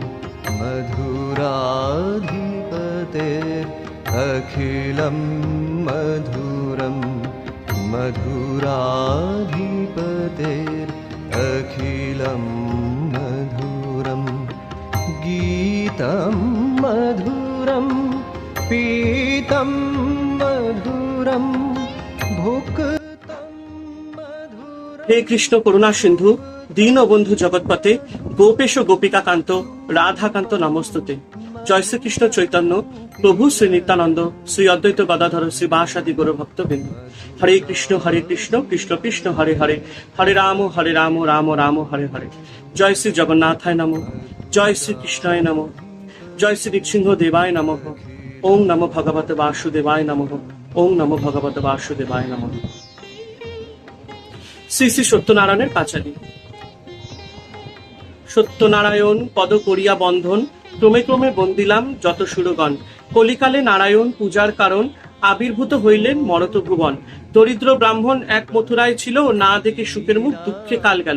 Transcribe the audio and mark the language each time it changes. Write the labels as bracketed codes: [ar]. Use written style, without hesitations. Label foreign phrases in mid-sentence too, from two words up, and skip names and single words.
[sa] मधुराधिपतेरखिलं मधुरं मधुराधिपतेरखिलं मधुरम् गीतं मधुरं पीतं मधुरं भुक्तं मधुरम्। হে কৃষ্ণ করুণা সিন্ধু দীন বন্ধু জগৎপতে গোপেশ গোপিকাকান্ত রাধাকান্ত নমস্তুতে। জয় শ্রীকৃষ্ণ চৈতন্য প্রভু শ্রী নিত্যানন্দ শ্রী অদ্বৈত গদাধর শ্রীবাসাদি গৌর ভক্তবৃন্দ। হরে কৃষ্ণ কৃষ্ণ কৃষ্ণ হরে হরে হরে রাম রাম রাম হরে হরে। জয় শ্রী জগন্নাথায় নমঃ, জয় শ্রী কৃষ্ণায় নমঃ, জয় শ্রী নৃসিংহ দেবায় নমঃ। ওং নমো ভগবতে বাসুদেবায় নমঃ, ওং নমো ভগবতে বাসুদেবায় নমঃ। [bn] শ্রী শ্রী সত্যনারায়ণের পাঁচালী। সত্যনারায়ণ পদ করিয়া বন্ধন, ক্রমে ক্রমে বন্দিলাম যত সুরগণ। কলিকালে নারায়ণ পূজার কারণ, আবির্ভূত হইলেন মরত ভুবন। দরিদ্র ব্রাহ্মণ এক মথুরায় ছিল, না দেখে সুখের মুখ দুঃখে কাল গেল।